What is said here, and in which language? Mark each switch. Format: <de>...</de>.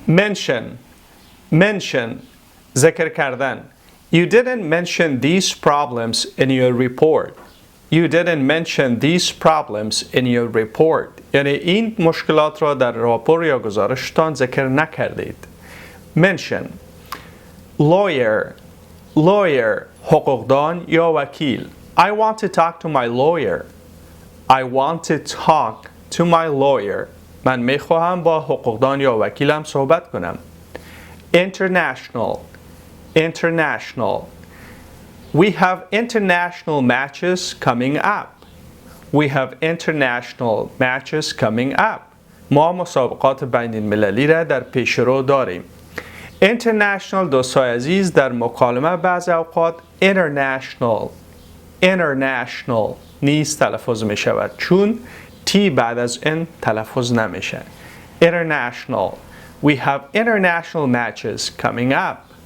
<fa>mention ذکر کردن.</fa> <en>You didn't mention these problems in your report. You didn't mention these problems in your report.</en> <fa>یعنی این مشکلات را در راپور یا گزارشتان ذکر نکردید.</fa> <en>Mention.</en> <fa>Lawyer حقوقدان یا وکیل.</fa> <en>I want to talk to my lawyer. I want to talk to my lawyer.</en> <fa>من میخواهم با حقوقدان یا وکیلم صحبت کنم.</fa> <en>International. We have international matches coming up. We have international matches coming up.</en> <fa>ما مسابقات بین المللی را در پیش رو داریم. International دوستای عزیز در مکالمه بعض اوقات international نیست تلفظ می شود چون تی بعد از ان تلفظ نمیشه.</fa> <en>International. We have international matches coming up.</en>